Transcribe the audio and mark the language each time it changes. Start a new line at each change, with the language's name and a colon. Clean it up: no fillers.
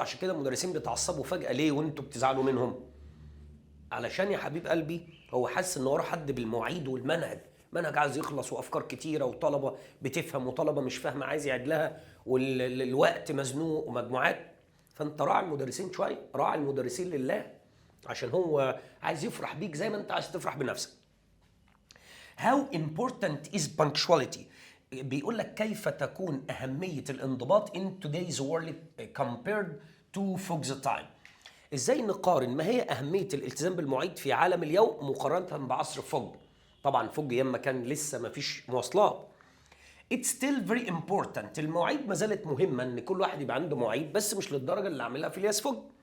Arabic: عشان كده المدرسين بيتعصبوا فجأة ليه وانتوا بتزعلوا منهم؟ علشان يا حبيب قلبي هو حاسس ان وراه حد بالمواعيد والمنهج، منهج عايز يخلص وافكار كتيرة وطلبة بتفهم وطلبة مش فاهمة عايز يعيد لها، والوقت مزنوق ومجموعات. فانت راعي المدرسين شوية، راعي المدرسين لله، عشان هو عايز يفرح بيك زي ما انت عايز تفرح بنفسك.
English: How important is punctuality؟
Arabic: بيقول لك كيف تكون أهمية الانضباط
English: in today's world compared to fog the time.
Arabic: ازاي نقارن ما هي أهمية الالتزام بالمواعيد في عالم اليوم مقارنة بعصر فوج؟ طبعا فوج ايام ما كان لسه ما فيش مواصلات.
English: It's still very important،
Arabic: المواعيد ما زالت مهمة، ان كل واحد يبقى عنده مواعيد بس مش للدرجة اللي عاملها فيلياس فوج.